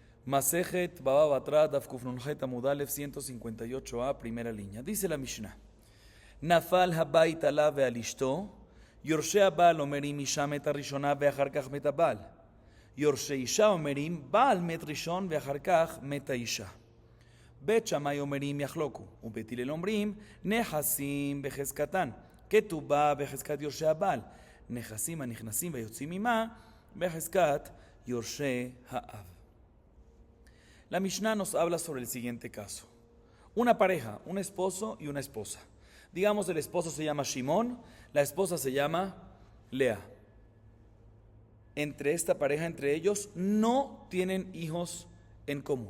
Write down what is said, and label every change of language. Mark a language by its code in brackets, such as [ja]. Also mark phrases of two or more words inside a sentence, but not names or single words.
[he] מסכת בבא בתרא דף קוף נון חית עמוד אלף 158a, [es] primera línea. Dice la Mishnah: [he] נפל הבית עליו ועל אשתו, יורשי הבעל אומרים אשה מת הראשונה ואחר כך מת הבעל. יורשי אשה אומרים בעל מת ראשון ואחר כך מת האשה. בית שמאי אומרים יחלוקו, ובית הלל אומרים נכסים בחזקתן, כתובה בחזקת יורשי הבעל, נכסים הנכנסים ויוצאים עמה בחזקת יורשי האב. [es] La Mishnah nos habla sobre el siguiente caso. Una pareja, un esposo y una esposa. Digamos, el esposo se llama Shimón, la esposa se llama Lea. Entre esta pareja, entre ellos, no tienen hijos en común.